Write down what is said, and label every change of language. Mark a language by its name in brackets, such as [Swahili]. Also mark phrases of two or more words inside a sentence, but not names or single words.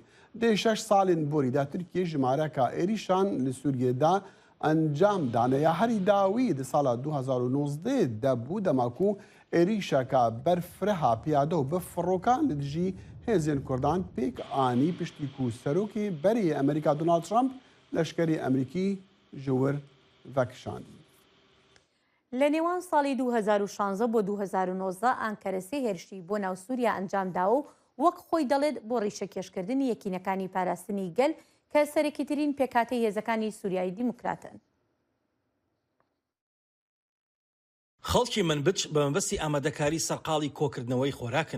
[Kurdish] Dê 6 salên borî de Tirkiye ji mareka êrîşan li Sûriyê de encam dane ya herî dawî di sala 2019 de bû dema ku êrîşeka berfreha piyade û bi firokan li dijî hêzên Kurdan pêk anî piştî ku serokê berê Amerîka Donald Trump leşkerê Emerîkî ji wir vekişandî. [Central Kurdish] لە نێوان ساڵی 2016 بۆ 2019 ئانکەرە سێ هێرشی بۆ ناو سووریا ئەنجام داوە و وەک خۆی دەڵێت بۆ ڕیشەکێشکردنی یەکینەکانی پاراستنی گەل کە سەرەکیترین پێکهاتەی هێزەکانی سووریایی دیموکراتن. خەڵکی منبج بە مەبەستی ئامادەکاری سەرقاڵی کۆکردنەوەی خۆراکن.